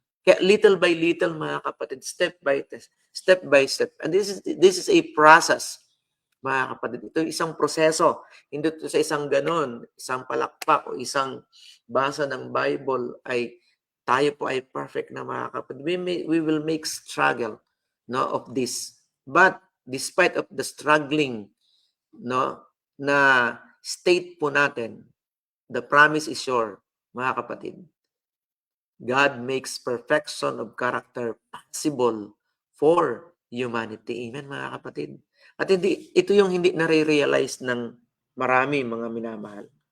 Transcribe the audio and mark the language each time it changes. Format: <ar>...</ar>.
<en>Kaya little by little,</en> <tl>mga kapatid,</tl> <en>step by step. And this is a process,</en> <tl>mga kapatid. Ito isang proseso. Hindi ito sa isang ganon, isang palakpak o isang basa ng Bible ay tayo po ay perfect na, mga kapatid.</tl> <en>We will make struggle, no, of this. But despite of the struggling, no,</en> <tl>na state po natin,</tl> <en>the promise is sure, mga kapatid. God makes perfection of character possible for humanity.</en> <tl>Amen, mga kapatid. At ito yung hindi nare-realize ng marami, mga minamahal.</tl>